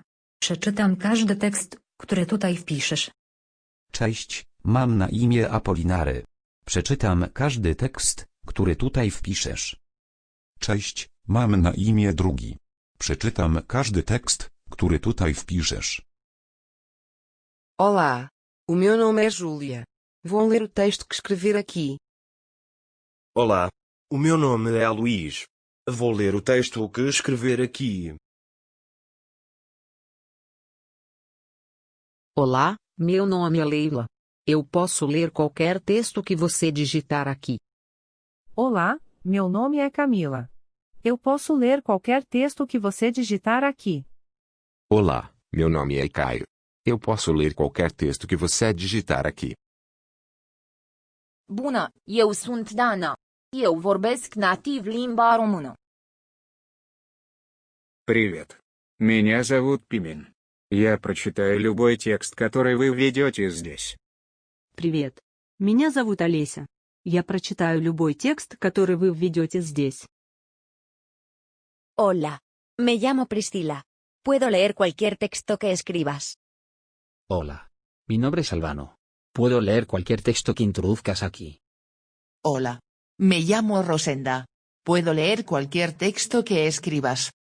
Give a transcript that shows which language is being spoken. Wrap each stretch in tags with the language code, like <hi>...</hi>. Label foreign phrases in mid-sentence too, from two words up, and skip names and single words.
<pl>Przeczytam każdy tekst, który tutaj wpiszesz. Cześć, mam na imię Apolinary. Przeczytam każdy tekst, który tutaj wpiszesz. Cześć, mam na imię Drugi. Przeczytam każdy tekst, który tutaj wpiszesz.</pl> <pt>Olá, o meu nome é Júlia. Vou ler o texto que escrever aqui. Olá, o meu nome é Luís. Vou ler o texto que escrever aqui. Olá, meu nome é Leila. Eu posso ler qualquer texto que você digitar aqui. Olá, meu nome é Camila. Eu posso ler qualquer texto que você digitar aqui. Olá, meu nome é Caio. Eu posso ler qualquer texto que você digitar aqui.</pt> <ro>Bună, eu sunt Dana. Eu vorbesc nativ limba română.</ro> <ru>Привет. Меня зовут Пимен. Я прочитаю любой текст, который вы введете здесь. Привет. Меня зовут Олеся. Я прочитаю любой текст, который вы введете здесь.</ru> <es>Hola. Me llamo Priscila. Puedo leer cualquier texto que escribas. Hola. Mi nombre es Albano. Puedo leer cualquier texto que introduzcas aquí. Hola. Me llamo Rosenda. Puedo leer cualquier texto que escribas.</es>